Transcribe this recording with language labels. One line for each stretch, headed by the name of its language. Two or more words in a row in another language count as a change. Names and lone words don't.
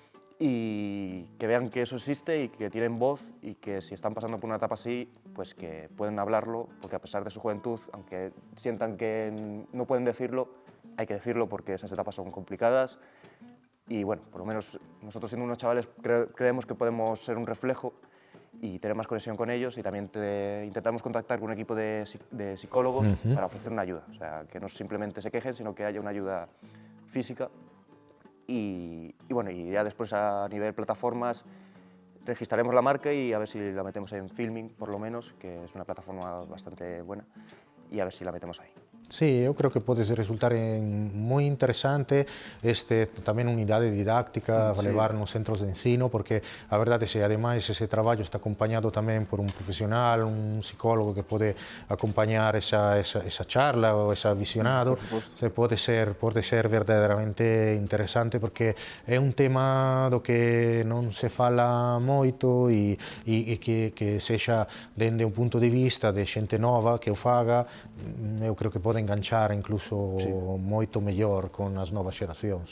Spanish: y que vean que eso existe y que tienen voz y que si están pasando por una etapa así, pues que pueden hablarlo, porque a pesar de su juventud, aunque sientan que no pueden decirlo, hay que decirlo porque esas etapas son complicadas y bueno, por lo menos nosotros siendo unos chavales creemos que podemos ser un reflejo y tener más conexión con ellos y también intentamos contactar con un equipo de psicólogos para ofrecer una ayuda, o sea, que no simplemente se quejen, sino que haya una ayuda física. Y bueno, y ya después a nivel plataformas registraremos la marca y a ver si la metemos en Filming, por lo menos, que es una plataforma bastante buena, y a ver si la metemos ahí.
Galician: Sí, eu creo que pode resultar moi interesante tamén unidade didáctica, levar nos centros de ensino, porque a verdade é que ademais ese traballo está acompañado tamén por un profesional, un psicólogo que pode acompañar esa charla ou ese visionado, pode ser verdadeiramente interesante porque é un tema do que non se fala moito e que sexa dende un punto de vista de xente nova que o faga, eu creo que pode enganchar incluso moito mellor con as novas xeracións.